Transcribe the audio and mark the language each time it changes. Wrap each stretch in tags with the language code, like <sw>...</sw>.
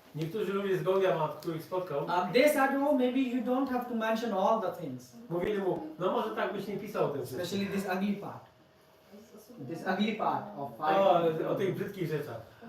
<pl>niektórzy ludzie z Gaudiya Mat, których spotkał,</pl> <en>they said, oh, maybe you don't have to mention all the things,</en> <pl>mówili mu, no może tak byś nie pisał o tym wszystkim.</pl> <en>especially this ugly part. This ugly part of</en> <pl>O tych brzydkich rzeczach.</pl>